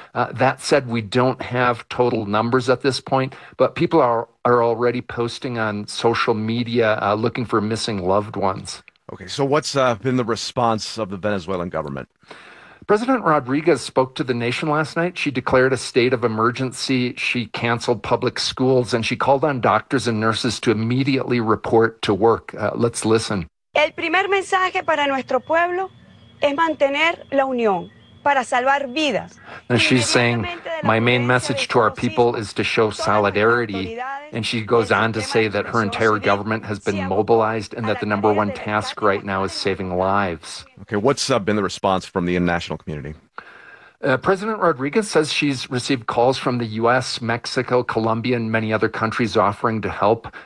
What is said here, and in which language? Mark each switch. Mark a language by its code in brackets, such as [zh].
[en] That said, we don't have total numbers at this point, but people are already posting on social media looking for missing loved ones. Okay, so what's been the response of the Venezuelan government? President Rodriguez spoke to the nation last night. She declared a state of emergency. She canceled public schools, and she called on doctors and nurses to immediately report to work. Let's listen. [es] El primer mensaje para nuestro pueblo es mantener la unión para salvar vidas. [en] And she's saying, my main message to our people is to show solidarity. And she goes on to say that her entire government has been mobilized and that the number one task right now is saving lives. Okay, what's been the response from the international community? President Rodriguez says she's received calls from the U.S., Mexico, Colombia, and many other countries offering to help.